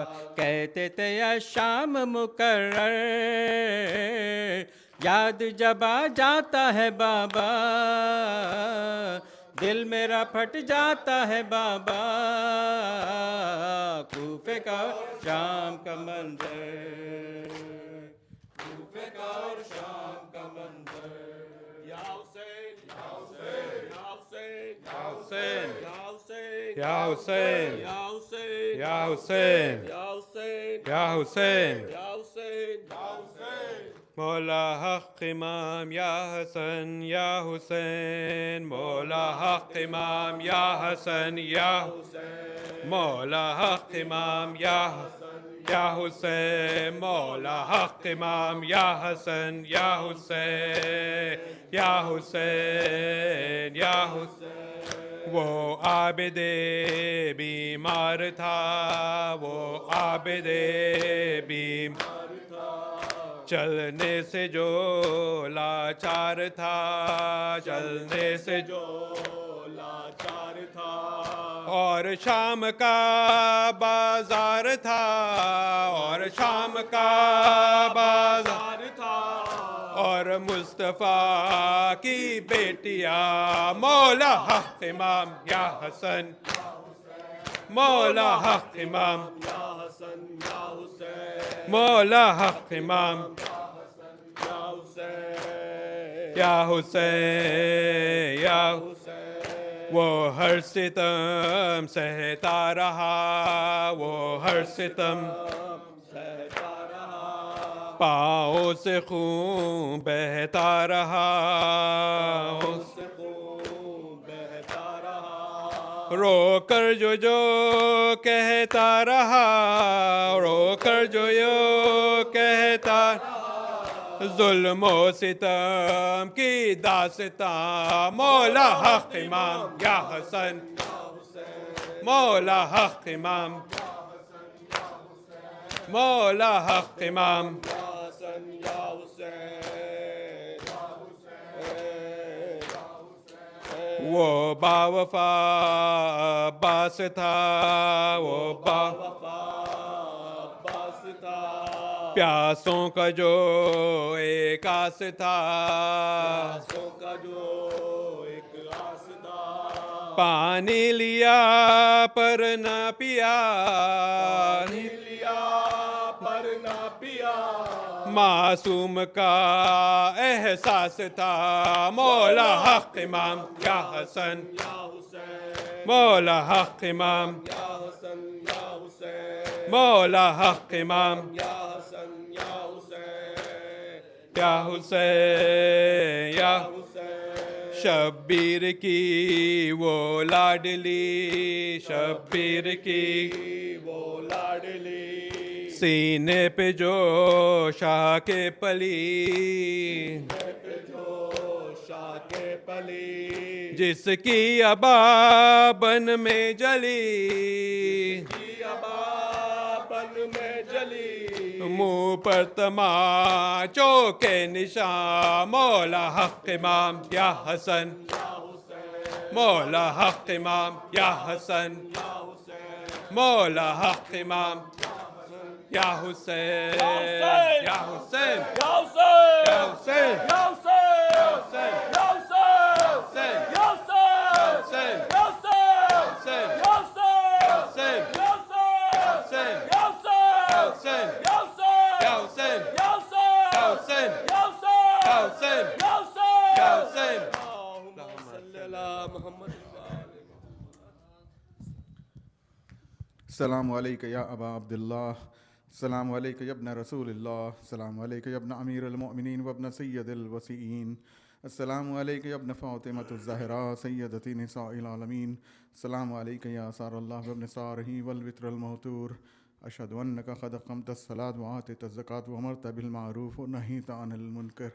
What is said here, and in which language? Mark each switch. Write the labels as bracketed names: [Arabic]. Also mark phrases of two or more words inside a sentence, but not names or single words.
[Hindi] कहते थे या शाम मुकर्रर, याद जब आ जाता है बाबा, दिल मेरा फट जाता है बाबा, कूफे का शाम का मंजर, कूफे का और शाम का मंजर। या हुसैन या हुसैन या हुसैन या हुसैन या हुसैन या हुसैन या हुसैन या हुसैन या हुसैन या हुसैन। मौला हक़ इमाम या हसन या हुसैन, मौला हक़ इमाम या हसन या हुसैन, मौला हक़ इमाम या या हुसैन, मौला हक़ इमाम या हसन या हुसैन या हुसैन या हुसैन। वो आबिदे बीमार था, वो आबिदे बीमार था, चलने से जो लाचार था, चलने से जो लाचार था, और शाम का बाजार था, और शाम का बाजार था, और मुस्तफ़ा की बेटियां, मौला हक़ इमाम या हसन, मौला हक़ इमाम या हसन या हुसैन, मौला हक़ इमाम या हुसैन या हुसैन या हुसैन। वो हर सितम सहता रहा, वो हर सितम सहता रहा, पाँव से खून बहता रहा, उससे खून बहता रहा, रो कर जो कहता रहा, रो कर जो कहता, जुल्म व सितम की दास्तां, मौला हक़ इमाम या हसन, मौला हक़ इमाम, मौला हक़ इमाम, वो बावफा अब्बास था, वो बावफा अब्बास था, प्यासों का जो एक आस था, प्यासों का जो एक आस था, पानी लिया पर न पिया, पानी लिया पर न पिया, मासूम का एहसास था, मौला हक़ इमाम या हसन या हुसैन, मौला हक़ इमाम या हसन या हुसैन, मौला हक़ इमाम या हसन या हुसैन या हुसैन या हुसैन। शब्बीर की वो लाडली, शब्बीर की वो लाडली, सीने पे जो शाह के पली, पे जो शाह के पली, जिसकी अबा बन में जली, जिसकी अबा बन में जली, मुँह पर तमाचों के निशान, मौला हक़ इमाम या हसन, मौला हक़ इमाम या हसन, मौला हक़ इमाम या हुसैन या हुसैन या हुसैन या हुसैन या हुसैन या हुसैन या हुसैन या हुसैन या हुसैन या हुसैन या हुसैन या हुसैन या हुसैन या हुसैन या हुसैन या हुसैन या हुसैन या हुसैन या हुसैन। [Arabic] اللهم صل على محمد. السلام عليك يا أبا عبد الله، السلام عليك يا ابن رسول الله، السلام عليك يا ابن أمير المؤمنين وابن سيد الوصيين، السلام عليك يا ابن فاطمة الزهراء سيدة نساء العالمين، السلام عليك يا ثار الله وابن ثاره والوتر الموتور، أشهد أنك قد أقمت الصلاة وآتيت الزكاة وأمرت بالمعروف ونهيت عن المنكر.